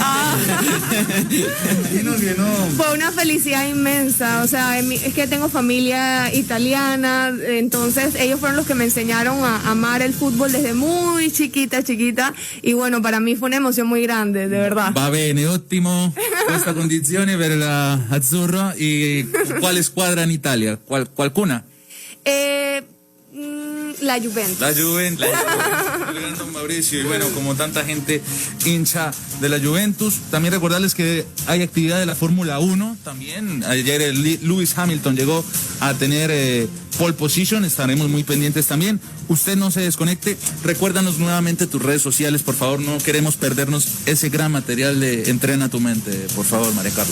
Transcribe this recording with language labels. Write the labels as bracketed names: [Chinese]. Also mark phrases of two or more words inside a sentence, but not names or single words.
[Spanish] Fue una felicidad inmensa. O sea, es que tengo familia italiana, entonces ellos fueron los que me enseñaron a amar el fútbol desde muy chiquita. Y bueno, para mí fue una emoción muy grande, de verdad. [Italian] Va bene, ottimo. Questa condizione per la Azzurra. [Spanish] ¿Y cuál squadra en Italia? ¿Qualcuna? La Juventus. La Juventus. El gran don Mauricio. Y bueno, como tanta gente hincha de la Juventus, también recordarles que hay actividad de la Fórmula 1 también. Ayer Lewis Hamilton llegó a tener [English] pole position, [Spanish] estaremos muy pendientes también. Usted no se desconecte, recuérdanos nuevamente tus redes sociales, por favor, no queremos perdernos ese gran material de Entrena tu Mente, por favor, María Carla.